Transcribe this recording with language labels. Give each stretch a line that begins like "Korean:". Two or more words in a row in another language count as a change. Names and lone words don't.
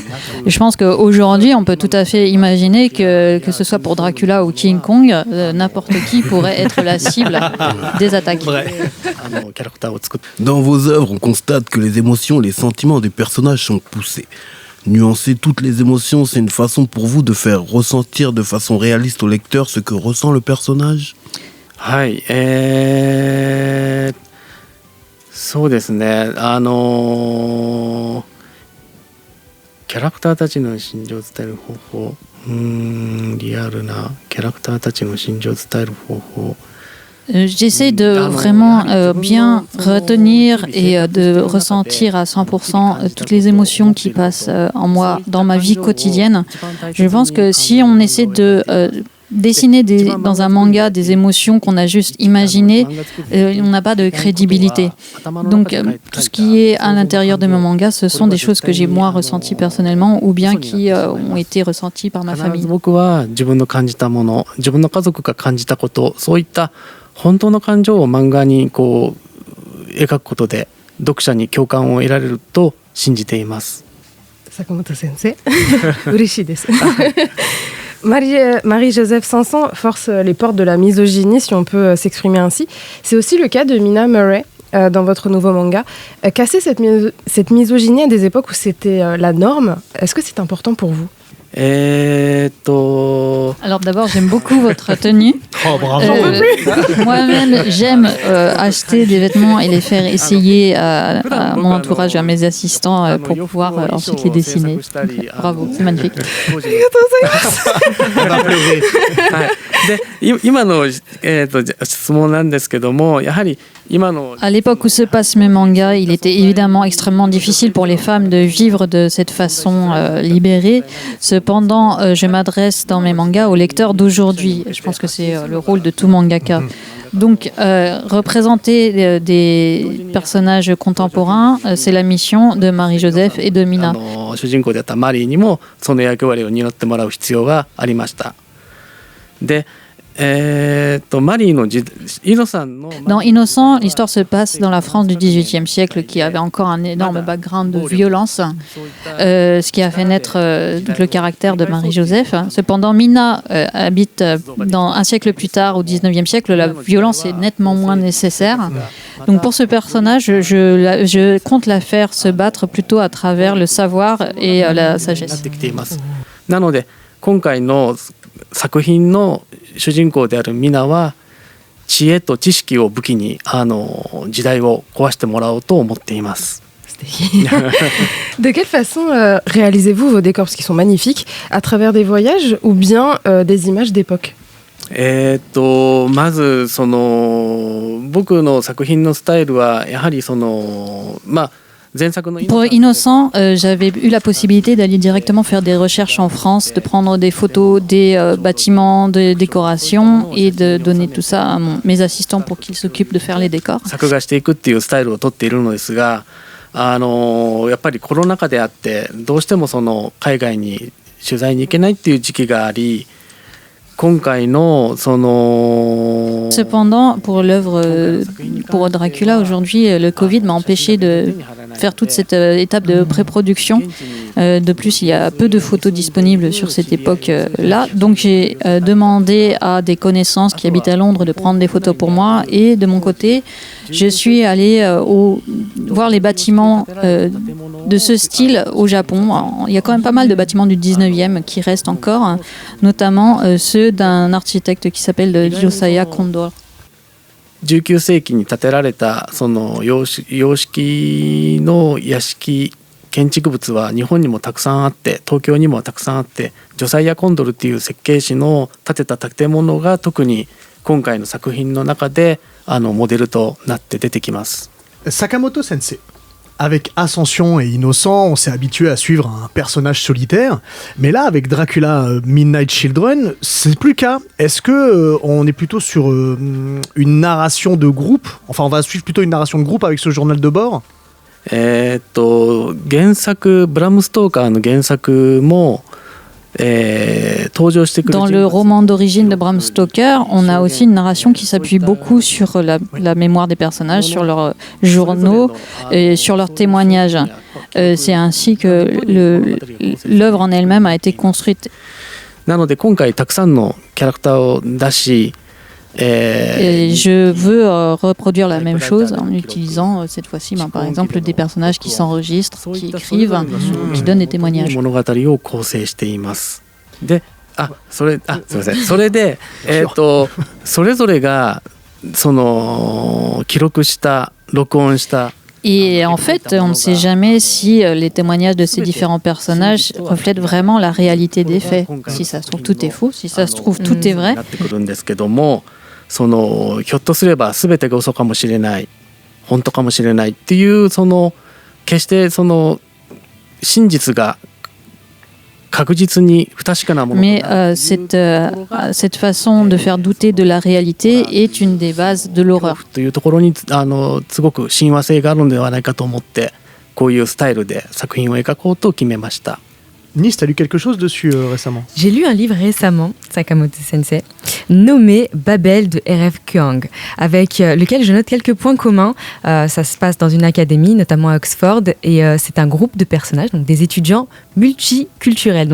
French: Je pense qu'aujourd'hui, on peut tout à fait imaginer que ce soit pour Dracula ou King Kong, n'importe qui pourrait être la cible des attaques. Dans vos œuvres, on constate que les émotions, les sentiments des personnages sont poussés. Nuancer toutes les émotions, c'est une façon pour vous de faire ressentir de façon réaliste au lecteur ce que ressent le personnage?
Japanese: はい、そうですね。キャラクターたちの心情を伝える方法、リアルなキャラクターたちの心情を伝える方法。
French: J'essaie de vraiment bien retenir et de ressentir à 100% toutes les émotions qui passent en moi dans ma vie quotidienne. Je pense que si on essaie de dessiner dans un manga des émotions qu'on a juste imaginées, on n'a pas de crédibilité. Donc tout ce qui est à l'intérieur de mon manga, ce sont des choses que j'ai moi ressenties personnellement ou bien qui ont été ressenties par ma famille.
Japanese: 本当の感情を漫画にこう描くことで読者に共感を得られると信じています。坂本先生、嬉しいです。
French: Marie-Joseph Sanson force les portes de la misogynie, si on peut s'exprimer ainsi. C'est aussi le cas de Mina Murray dans votre nouveau manga. Casser cette misogynie à des époques où c'était la norme, est-ce que c'est important pour vous? Alors d'abord, j'aime beaucoup votre tenue. Oh, bravo. Moi-même, j'aime acheter des vêtements et les faire essayer à mon entourage et à mes assistants pour pouvoir ensuite les dessiner. Bravo, c'est magnifique. On va pleurer.
Japanese: 今の質問なんですけども、やはり
French: À l'époque où se passent mes mangas, il était évidemment extrêmement difficile pour les femmes de vivre de cette façon libérée. Cependant, je m'adresse dans mes mangas aux lecteurs d'aujourd'hui. Je pense que c'est le rôle de tout mangaka. Donc, représenter des personnages contemporains, c'est la mission de Marie-Joseph et de Mina.
Japanese: 主人公であったマリーにもその役割を担ってもらう必要がありました。で
French: Dans Innocent, l'histoire se passe dans la France du XVIIIe siècle qui avait encore un énorme background de violence, ce qui a fait naître le caractère de Marie-Joseph. Cependant, Mina habite dans un siècle plus tard, au XIXe siècle, la violence est nettement moins nécessaire. Donc pour ce personnage, je compte la faire se battre plutôt à travers le savoir et la sagesse.
Japanese: なので今回の作品の主人公であるミナは知恵と知識を武器に時代を壊してもらおうと思っています。
French: De quelle façon réalisez-vous vos décors, parce qu'ils sont magnifiques, à travers des voyages ou bien des images d'époque?
Japanese: まずその僕の作品のスタイルはやはりその
French: Pour Innocent, j'avais eu la possibilité d'aller directement faire des recherches en France, de prendre des photos des bâtiments, des décorations et de donner tout ça à mes assistants pour qu'ils s'occupent de faire les décors.
Japanese: 作画していくっていうスタイルをとっているのですが、やっぱりコロナ禍であってどうしてもその海外に取材に行けないっていう時期があり。
French: Cependant, pour l'œuvre, pour Dracula aujourd'hui, le Covid m'a empêché de faire toute cette étape de pré-production. De plus, il y a peu de photos disponibles sur cette époque-là. Donc j'ai demandé à des connaissances qui habitent à Londres de prendre des photos pour moi. Et de mon côté, je suis allée voir les bâtiments de ce style au Japon. Alors, il y a quand même pas mal de bâtiments du 19e qui restent encore, notamment ceux d'un architecte qui s'appelle Josiah Condor.
Japanese: 19 世紀に建てられたその洋式の屋敷建築物は日本にもたくさんあって東京にもたくさんあってジョサイア・コンドルっていう設計士の建てた建物が特に今回の作品の中でモデルとなって出てきます。
French: Sakamoto Sensei. Avec Ascension et Innocent, on s'est habitué à suivre un personnage solitaire, mais là, avec Dracula Midnight Children, c'est plus le cas. Est-ce que on est plutôt sur une narration de groupe? Enfin, on va suivre plutôt une narration de groupe avec ce journal de bord?
Japanese: 原作ブラム・ストーカーの原作も
French: Dans le roman d'origine de Bram Stoker, on a aussi une narration qui s'appuie beaucoup sur la mémoire des personnages, sur leurs journaux et sur leurs témoignages. C'est ainsi que l'œuvre en elle-même a été construite.
Japanese: なので今回たくさんのキャラクターを出し
French: Et je veux reproduire la même chose en utilisant cette fois-ci par exemple des personnages qui s'enregistrent, qui écrivent, qui donnent des témoignages.
Japanese: 物語を構成しています。で、すみません。それでそれぞれがその記録した録音した
French: Et en fait, on ne sait jamais si les témoignages de ces différents personnages reflètent vraiment la réalité des faits. Si ça se trouve, tout est faux. Si ça se trouve, tout est vrai.
Japanese: そのひょっとすれば全てが嘘かもしれない本当かもしれないっていうその決してその真実が確実に不確かなもの
French: Mais cette façon de faire douter de la réalité est une des bases de l'horreur.
Japanese: というところにすごく親和性があるのではないかと思ってこういうスタイルで作品を描こうと決めました。
French: Nice, t'as lu quelque chose dessus récemment? J'ai lu un livre récemment, Sakamoto Sensei, nommé Babel de R.F. Kuang, avec lequel je note quelques points communs. Ça se passe dans une académie, notamment à Oxford, et c'est un groupe de personnages, donc des étudiants multiculturels.